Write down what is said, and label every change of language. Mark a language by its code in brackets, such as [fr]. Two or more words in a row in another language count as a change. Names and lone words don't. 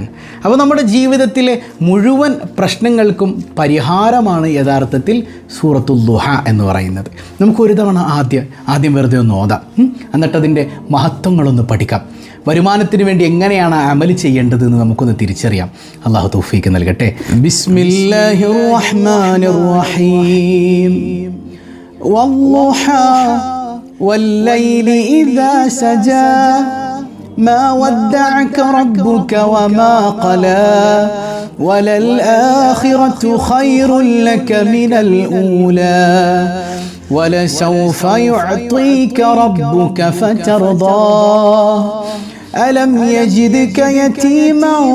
[ml] അപ്പോൾ നമ്മുടെ ജീവിതത്തിലെ മുഴുവൻ പ്രശ്നങ്ങൾക്കും പരിഹാരമാണ് യഥാർത്ഥത്തിൽ സൂറത്തുൽ ദുഹ എന്ന് പറയുന്നത്. നമുക്കൊരു തവണ ആദ്യം വെറുതെ ഒന്ന് ഓതാം, എന്നിട്ടതിൻ്റെ മഹത്വങ്ങളൊന്ന് പഠിക്കാം. വരുമാനത്തിന് വേണ്ടി എങ്ങനെയാണ് അമൽ ചെയ്യേണ്ടത് എന്ന് നമുക്കൊന്ന് തിരിച്ചറിയാം. അല്ലാഹു തൗഫീക്ക് നൽകട്ടെ. [ar] بسم الله الرحمن الرحيم. والضحى والليل إذا سجى ما ودعك ربك وما قلى وللآخرة خير لك من الأولى ولسوف يعطيك ربك فترضى ألم يجدك يتيما